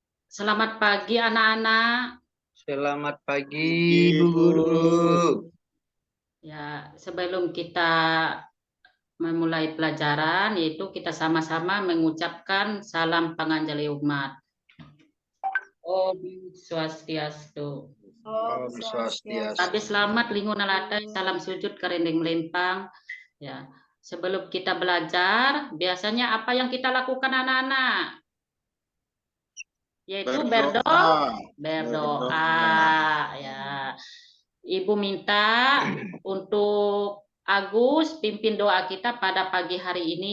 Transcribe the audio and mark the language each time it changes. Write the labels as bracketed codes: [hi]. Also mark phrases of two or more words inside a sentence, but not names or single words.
[id] Selamat pagi anak-anak. Selamat pagi, Pagi, Bu Bu. Guru. Ya, sebelum kita memulai pelajaran, yaitu kita sama-sama mengucapkan salam panganjali umat. [sa] ॐ स्वस्त्यस्तु. ॐ स्वस्त्यस्तु. [id] Tapi selamat lingun alatai, salam sujud kerendeng melempang. Ya, sebelum kita belajar, biasanya apa yang kita lakukan anak-anak? Yaitu berdoa. Ya. Ibu minta untuk Agus pimpin doa kita pada pagi hari ini.